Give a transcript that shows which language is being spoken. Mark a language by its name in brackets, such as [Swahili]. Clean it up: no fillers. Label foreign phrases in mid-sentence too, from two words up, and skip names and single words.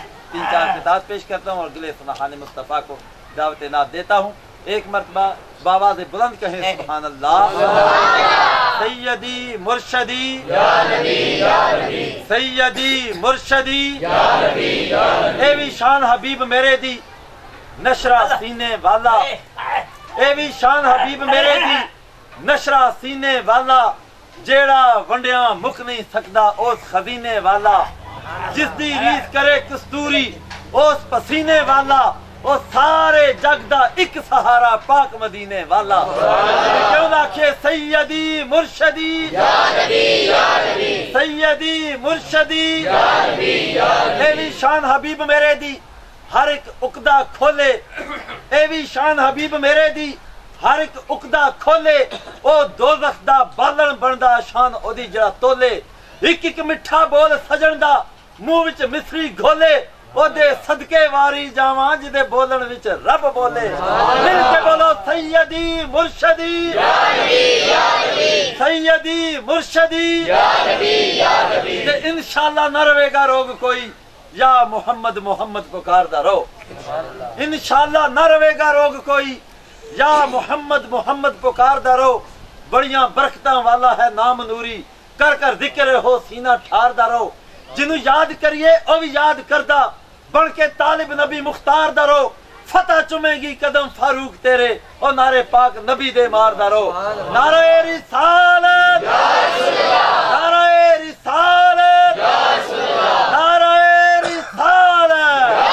[Urdu] 3-4 خطاب پیش کرتا ہوں اور اگلے سبحان مصطفیٰ کو دعوت نعت دیتا ہوں۔ ایک مرتبہ بآواز بلند کہیں سبحان اللہ۔ [Arabic] سیدی مرشدی یا نبی یا نبی، سیدی مرشدی یا نبی یا نبی، [Punjabi] اے وی شان حبیب میرے دی نشرہ سینے والا، اے وی شان حبیب میرے دی نشرہ سینے والا، جیڑا ونڈیاں مک نہیں سکدا اس خزینے والا، جس دی ریس کرے کستوری اس پسینے والا، او سارے جگ دا ایک سہارا پاک مدینے والا۔ کیوں آکھے [Arabic] سیدی مرشدی یا نبی یا نبی، سیدی مرشدی یا نبی یا نبی، [Punjabi] اے وی شان حبیب میرے دی ہر ایک عقدہ کھولے، اے وی شان حبیب میرے دی ہر ایک عقدہ کھولے، او دوزخ دا بالن بندا شان او دی جڑا تولے، ایک ایک مٹھا بول سجن دا منہ وچ مصری گھولے، او دے صدقے واری جاواں جدے بولن وچ رب بولے۔ مل کے بولو [Arabic] سیدی مرشدی یا نبی یا نبی، سیدی مرشدی یا نبی یا نبی، [Punjabi] تے انشاءاللہ نہ رہے گا روگ کوئی، یا محمد محمد پکاردا رہو، انشاءاللہ نہ رہے گا روگ کوئی، یا محمد محمد پکاردا رہو۔ بڑیاں برکتاں والا ہے نام نوری، کر کر ذکر ہو سینہ ٹھاردا رہو، جنوں یاد کریے او بھی یاد کردہ، بن کے طالب نبی مختار دا رہو، فتح چمے گی قدم فاروق تیرے، او نعرے پاک نبی دے مار دا رہو۔ [Urdu] نعرہ رسالت، نعرہ رسالت، نعرہ رسالت۔